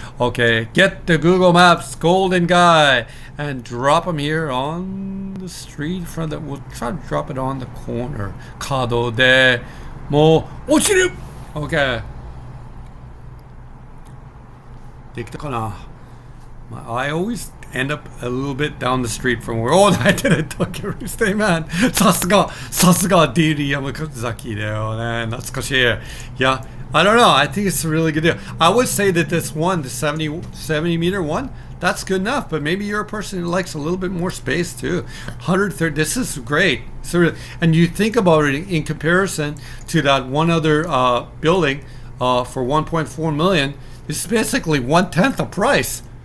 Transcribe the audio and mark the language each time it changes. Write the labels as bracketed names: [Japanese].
[English] Okay, get the Google Maps Golden Guy and drop him here on the street from the, we'll try to drop it on the corner. [Japanese] Kado de mo ochiru. [English] Okay. [Japanese] できたかな? [English] I always end up a little bit down the street from where, oh, I did it, Tokyo Real Estate Man. [Japanese] さすが DD 山崎だよね。懐かしい。 [English] Yeah, I don't know. I think it's a really good deal. I would say that this one, the 70 meter one, that's good enough. But maybe you're a person who likes a little bit more space too. 130, this is great. So, and you think about it in comparison to that one other building for 1.4 million, it's basically 1/10 the price.